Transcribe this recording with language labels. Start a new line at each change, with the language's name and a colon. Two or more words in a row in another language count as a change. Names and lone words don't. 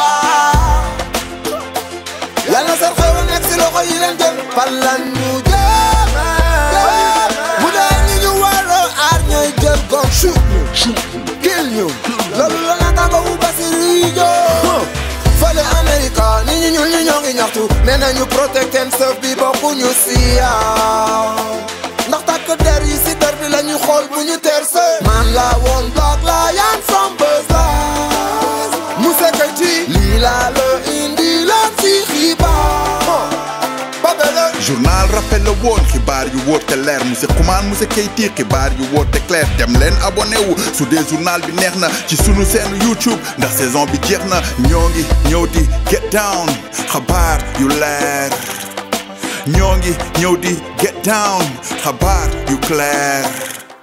Wolof: yal na seen xew nekk si loxo yi leen jël fan la ñu jëmee bu dee ñi ñu war a aar ñooy jël gom shoot ñu kill ñu loolu la naataango bu Bassirou Diomaye fële Amérique nit ñi ñuul ñi ñoo ngi ñaxtu nee nañu
English: protect and serve
Wolof: bi bokkuñu si ndax takk der yi si der bi la ñu xool bu ñu terse man la woon Black Lion from Buzz Moussa Keyti lii laa la indi la si xibaar babele journal rappel la woon xibaar yu wóor te leer Moussa Xuman Moussa Keyti xibaar yu wóor te clair dem leen abonné wu su dee journal bi neex na ci sunu seen YouTube ndax saison bi jeex na ñoo ngi ñëw di
English: get down
Wolof: xabaar yu leer ñoo ngi ñëw di
English: get down
Wolof: xabaar yu clair